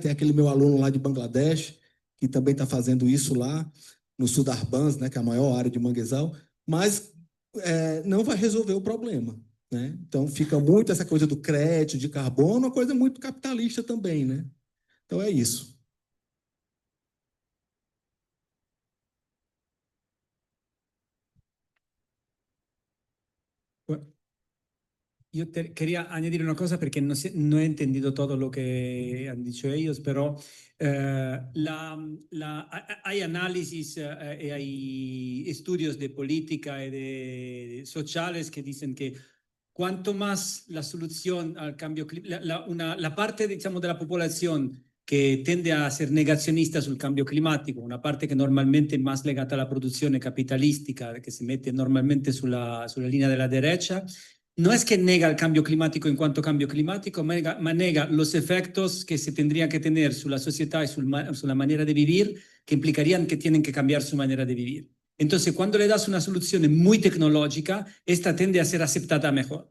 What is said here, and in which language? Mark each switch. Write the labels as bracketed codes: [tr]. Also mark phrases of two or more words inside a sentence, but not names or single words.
[pt] Tem aquele meu aluno lá de Bangladesh, que também está fazendo isso lá, no Sundarbans, né? Que é a maior área de manguezal, mas não vai resolver o problema. Né? Então, fica muito essa coisa do crédito de carbono, uma coisa muito capitalista também. Né? Então, é isso. [es] Quería añadir una cosa porque no he entendido todo lo que han dicho ellos, pero hay análisis y hay estudios de política y de sociales que dicen que cuanto más la solución al cambio climático, la parte, digamos, de la población [it] che tende a essere negazionista sul cambio climatico, una parte che normalmente è [es] más [it] legata alla produzione capitalistica, che si mette normalmente sulla linea della [es] derecha, no es que nega el cambio climático en cuanto cambio climático, [it] ma nega [es] los efectos que se tendrían que tener sobre la sociedad y sobre la manera de vivir, que implicarían que tienen que cambiar su manera de vivir. Entonces, cuando le das una solución muy tecnológica, esta tiende a ser aceptada mejor.